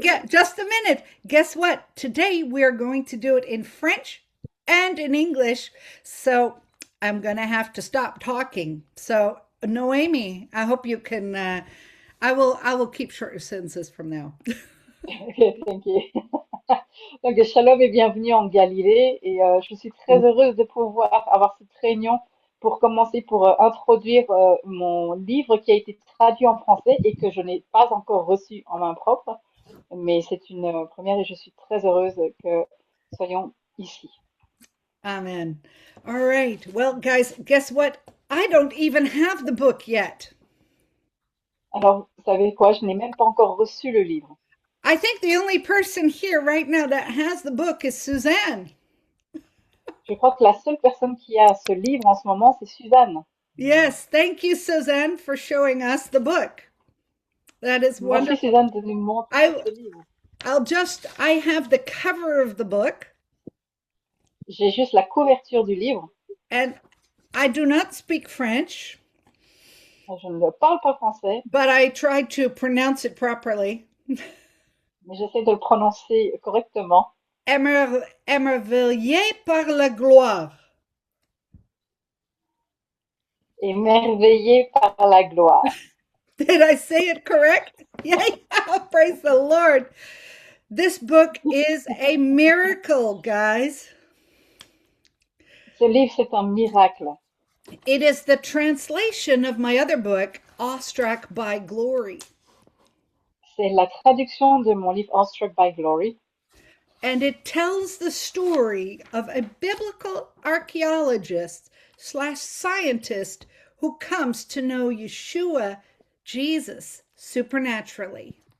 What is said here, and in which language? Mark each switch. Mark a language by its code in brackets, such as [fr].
[en] get just a minute. Guess what? Today we are going to do it in French and in English. So I'm going to have to stop talking. So Noemi, I hope you can I will keep short sentences from now. Thank you. [fr] Donc, shalom et bienvenue en Galilée. Et je suis très heureuse de pouvoir avoir cette réunion pour commencer, pour introduire mon livre qui a été traduit en français et que je n'ai pas encore reçu en main propre. Mais c'est une première et je suis très heureuse que soyons ici. [en] Amen. All right. Well, guys, guess what? I don't even have the book yet. [fr] Alors, vous savez quoi? Je n'ai même pas encore reçu le livre. [en] I think the only person here right now that has the book is Suzanne. [fr] Je crois que la seule personne qui a ce livre en ce moment, c'est Suzanne. [en] Yes, thank you, Suzanne, for showing us the book. That is [fr] Merci Suzanne de nous montrer [en] I [fr] ce livre. [en] I have the cover of the book [fr] J'ai juste la couverture du livre. [en] and I do not speak French, [fr] Je ne parle pas français, [en] but I tried to pronounce it properly. [fr] mais j'essaie de le prononcer correctement. Émerveillé par la gloire. Émerveillé par la gloire. [en] Did I say it correct? Yay! Praise the Lord. This book is a miracle, guys. [fr] Ce livre, c'est un miracle. [en] It is the translation of my other book, Awestruck by Glory. [fr] C'est la traduction de mon livre Awestruck by Glory. [en] And it tells the story of a biblical archaeologist slash scientist who comes to know Yeshua, Jesus, supernaturally.